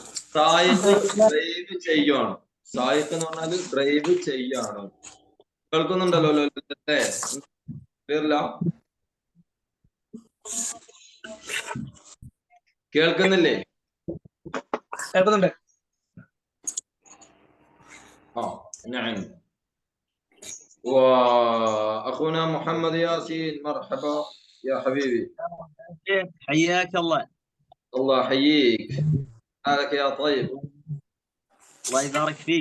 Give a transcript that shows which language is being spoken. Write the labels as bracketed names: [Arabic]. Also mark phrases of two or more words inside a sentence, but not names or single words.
[Malayalam] സായിഖ് ഡ്രൈവ് ചെയ്യാണ്. സായിഖ് എന്ന് പറഞ്ഞാൽ ഡ്രൈവ് ചെയ്യാണ്. കേൾക്കുന്നുണ്ടല്ലോ അല്ലേ? ക്ലിയറില്ല? കേൾക്കുന്നില്ലേ? കേൾക്കുന്നുണ്ട്. [Arabic] نعم. واخونا محمد ياسين مرحبا يا حبيبي. حياك الله. الله يحييك. حالك يا طيب؟ الله يبارك فيك.